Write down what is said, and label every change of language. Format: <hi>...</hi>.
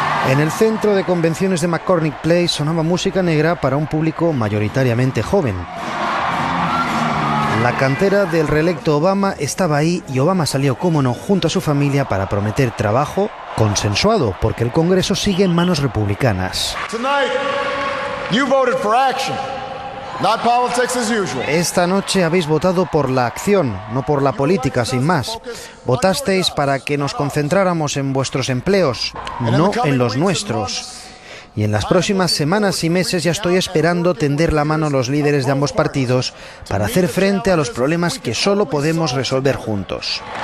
<es>En el centro de convenciones de McCormick Place sonaba música negra para un público mayoritariamente joven. La cantera del reelecto Obama estaba ahí y Obama salió, cómo no, junto a su familia para prometer trabajo consensuado, porque el Congreso sigue en manos republicanas.</es> <en>Tonight, you voted for action, not politics as usual.</en> <es>Esta noche habéis votado por la acción, no por la política, sin más. Votasteis para que nos concentráramos en vuestros empleos, no en los nuestros. Y en las próximas semanas y meses ya estoy esperando tender la mano a los líderes de ambos partidos para hacer frente a los problemas que solo podemos resolver juntos.</es>